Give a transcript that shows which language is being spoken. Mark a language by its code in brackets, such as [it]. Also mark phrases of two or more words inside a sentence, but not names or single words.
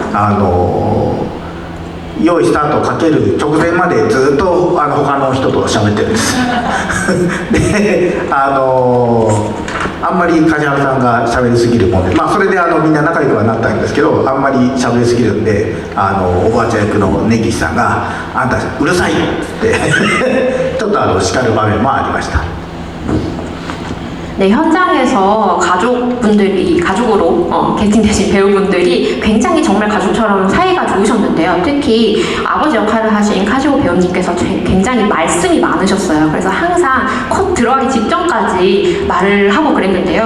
[ja] 用意スタートをかける直前までずっと他の人と喋ってるんですであんまり梶原さんが喋りすぎるもんで、それでみんな仲良くはなったんですけど、あんまり喋りすぎるんでおばあちゃん役の根岸さんが「あんたうるさいよ」ってちょっと叱る場面もありました。 [ko] 네, 현장에서 가족으로 캐스팅되신 배우분들이 굉장히 정말 가족처럼 사이가 좋으셨는데요. 특히 아버지 역할을 하신 카지오 배우님께서 굉장히 말씀이 많으셨어요. 그래서 항상 컷 들어가기 직전까지 말을 하고 그랬는데요.